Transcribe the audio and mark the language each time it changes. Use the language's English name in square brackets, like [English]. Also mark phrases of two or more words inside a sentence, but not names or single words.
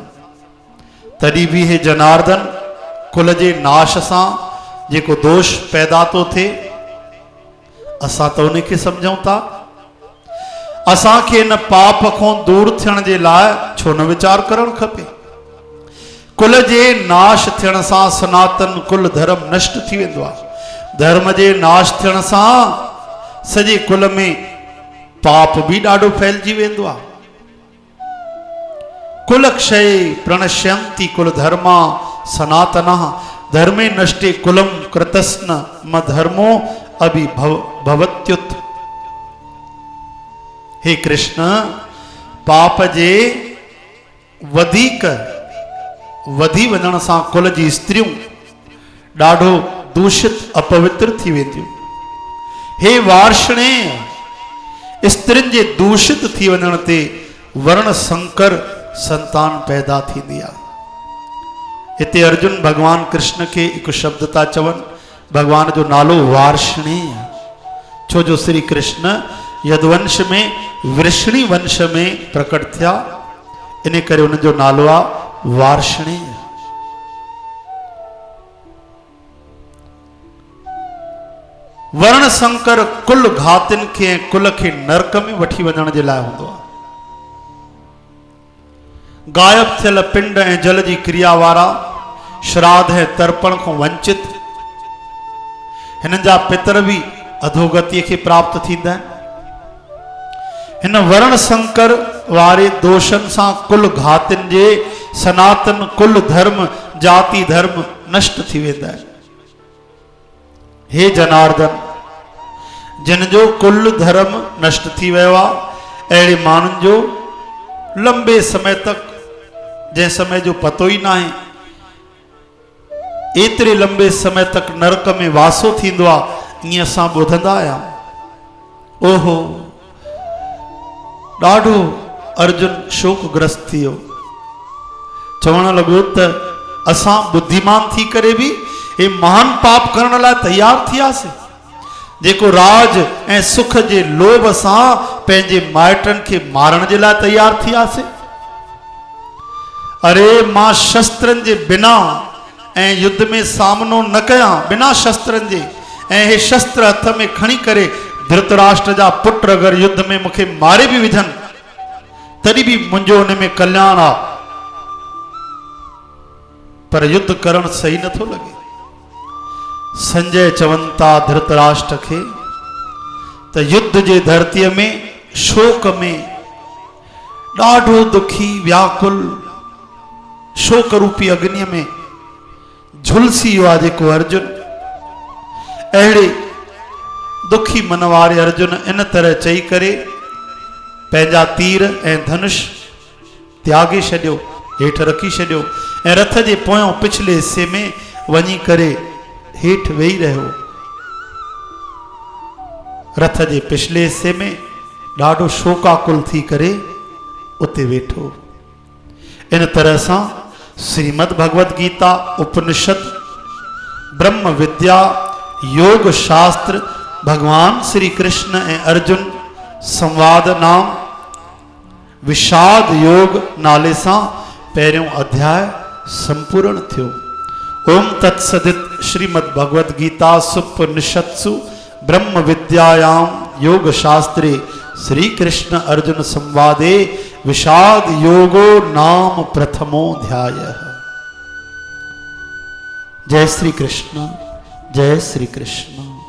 [Sindhi] तॾहिं बि हे जनार्दन, कुल जे नाश सां जेको दोष पैदा थो थिए, असां त उन खे सम्झूं था। असांखे इन पाप खां दूर थियण जे लाइ छो न वीचार करणु खपे। कुल जे नाश थियण सां सनातन कुल धर्म नष्ट थी वेंदो आहे। धर्म जे नाश थियण सां सॼे कुल में पाप भी ॾाढो फैलिजी वेंदो आहे। [Sanskrit] कुल क्षय प्रणश्यंति कुल धर्मा सनातना धर्मे नष्टे कुलम कृतस्न म धर्मो अभि भवत्युत। [Sindhi] हे कृष्ण, पाप जे वधीक वधी वञण सां कुल जी स्त्रियों ॾाढो दूषित अपवित्र थी वेंदियूं। हे वार्षणे, स्त्रियुनि जे दूषित थी वञण ते वर्ण संकर संतान पैदा थींदी आहे। हिते अर्जुन भगवान कृष्ण के हिकु शब्द था चवनि, भगवान जो नालो वार्षणे आहे। छो जो श्री कृष्ण यदुवंश में वृष्णि वंश में प्रकट थिया, इन करे उन जो नालो आहे वार्षणे। वर्ण संकर कुल घातिन के कुल के नरक में वठी वञण जे लाइ हूंदो आहे। गायब थियल पिंड ऐं जल जी क्रिया वारा, श्राद्ध ऐं तर्पण खां वंचित, हिननि जा पितर भी अधोगति के प्राप्त थींदा आहिनि। हिन वर्ण संकर वारे दोषन सां कुल घातिन जे सनातन कुल धर्म जाति धर्म नष्ट थी वेंदा आहिनि। हे जनार्दन, जिन जो कुल धर्म नष्ट थी वियो आहे, अहिड़े माण्हुनि जो लंबे समय तक, जंहिं समय जो पतो ही ना है, एतरे लंबे समय तक नरक में वासो थींदो आहे, ईअं असां ॿुधंदा आहियूं। ओहो, ॾाढो अर्जुन शोकग्रस्त थी वियो। चवण लॻो त असां बुद्धिमान थी करे भी हे महान पाप करण लाइ तैयार थियासीं, जेको राज ऐं सुख जे लोभ सां पंहिंजे माइटनि खे मारण जे लाइ तैयार थियासीं। अरे, मां शस्त्रनि जे बिना ऐं युद्ध में सामनो न कयां, बिना शस्त्रनि जे, ऐं हे शस्त्र हथ में खणी करे धृतराष्ट्र जा पुट अगरि युद्ध में मूंखे मारे भी विझनि, तॾहिं भी मुंहिंजो उन में कल्याण आहे। पर युद्ध करण सही नथो लगे। संजय चवनि था धृतराष्ट्र खे त युद्ध जे धरतीअ में शोक में ॾाढो दुखी व्याकुल शोक रूपी अग्नि में झुलसी वियो आहे जेको अर्जुन। अहिड़े दुखी मन वारे अर्जुन इन तरह चई करे पंहिंजा तीर ऐं धनुष त्यागे छॾियो, हेठि रखी छॾियो ऐं रथ जे पोयों पिछले हिस्से में वञी करे हेठि वेही रहियो। रथ जे पिछले हिस्से में ॾाढो शोकाकुल थी करे उते वेठो। इन तरह सां श्रीमद् भगवद गीता उपनिषद ब्रह्म विद्या योग शास्त्र भगवान श्री कृष्ण ऐं अर्जुन संवाद नाम विषाद योग नाले सां पहिरियों अध्याय संपूर्ण थियो। [Sanskrit] ओम तत्सदित श्रीमद् भगवद गीता सुपनिषत्सु ब्रह्म विद्यायां योग शास्त्रे श्री कृष्ण अर्जुन संवादे विषाद योगो नाम प्रथमोऽध्यायः। [Sindhi] जय श्री कृष्ण, जय श्री कृष्ण।